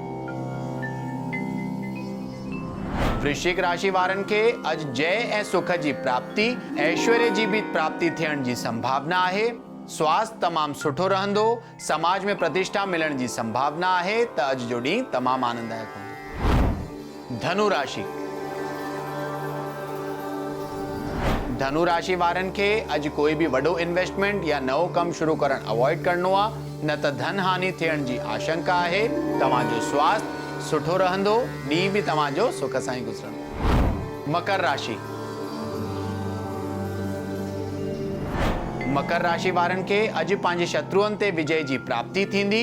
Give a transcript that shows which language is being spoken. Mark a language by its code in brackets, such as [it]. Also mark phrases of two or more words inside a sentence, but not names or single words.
[sd] वृश्चिक राशि वारनि खे अॼु जय ऐं सुख जी प्राप्ति, ऐश्वर्य जी भी प्राप्ति थियण जी संभावना आहे। स्वास्थ्य तमामु सुठो रहंदो। समाज में प्रतिष्ठा मिलण जी संभावना आहे, त अॼु जो ॾींहुं तमामु आनंददायक हूंदो। धनु राशि। धनु राशि वारनि खे अॼु कोई भी वॾो इन्वेस्टमेंट या नओं कमु शुरू करणु अवॉइड करणो आहे, न त धन हानि थियण जी आशंका आहे। तव्हांजो स्वास्थ्य सुठो रहंदो। ॾींहुं भी तव्हांजो सुख सां ई गुज़रंदो। मकर राशि। मकर राशि वारनि खे अॼु पंहिंजे शत्रुअनि ते विजय जी प्राप्ति थींदी।